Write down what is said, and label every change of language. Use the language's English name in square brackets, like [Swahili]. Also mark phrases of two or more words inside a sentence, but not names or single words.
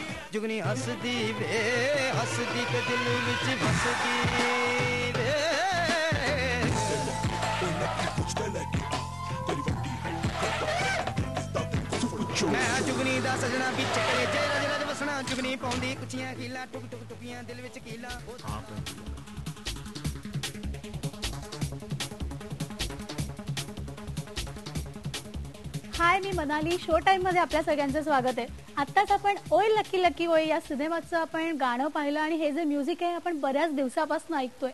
[Punjabi] ਜੁਗਨੀ ਹੱਸਦੀ ਵੇ ਹੱਸਦੀ ਤੇ ਦਿਲ ਵਿੱਚ ਵਸਦੀ ਵੇ ਮੈਂ ਜੁਗਨੀ ਦਾ ਸਜਣਾ ਵਿੱਚ ਕਰੇ ਜੇ ਰਜ ਰਜ ਵਸਣਾ ਜੁਗਨੀ ਪਾਉਂਦੀ ਕੁਚੀਆਂ ਕੀਲਾ ਟੁਕ ਟੁਕ ਟੁਕੀਆਂ ਦਿਲ ਵਿੱਚ ਕੀਲਾ [Marathi] हाय मी मनाली शो टाइम मध्ये आपल्या सगळ्यांचं स्वागत आहे. आत्ताच आपण ओय लकी लकी ओय या सिनेमाचं आपण गाणं पाहिलं आणि हे जे म्युझिक आहे आपण बऱ्याच दिवसापासून ऐकतोय.